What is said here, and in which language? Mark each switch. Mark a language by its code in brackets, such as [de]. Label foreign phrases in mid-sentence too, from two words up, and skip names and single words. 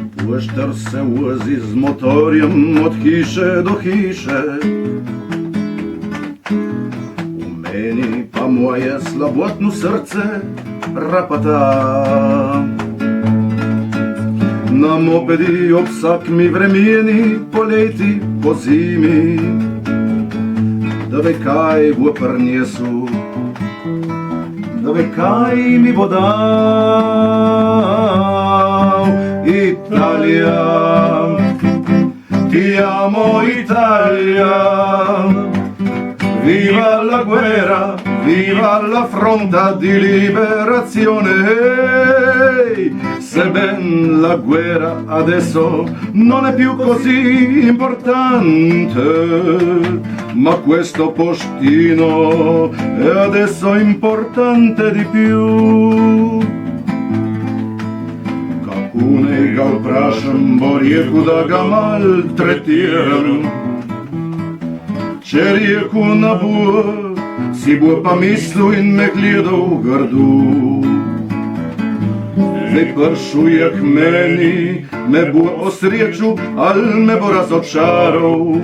[sl] Pušter se vozi z motorjem od hiše do hiše, u meni pa moje slabotno srce rapata. Na mopedi ob vsakmi vremeni, poleti, po zimi, da ve kaj bo prinesel, da ve kaj mi bo dal. [it] Italia, ti amo Italia, viva la guerra, viva la fronda di liberazione. Se ben la guerra adesso non è più così importante, ma questo postino è adesso importante di più. [sl] Kakune ga vprašam, bo rekel, da ga maltretiram. Če rekel na bo, si bo pa mislil in me gledal grdo. Zdaj pršuje k meni, me bo osrečil ali me bo razočaral.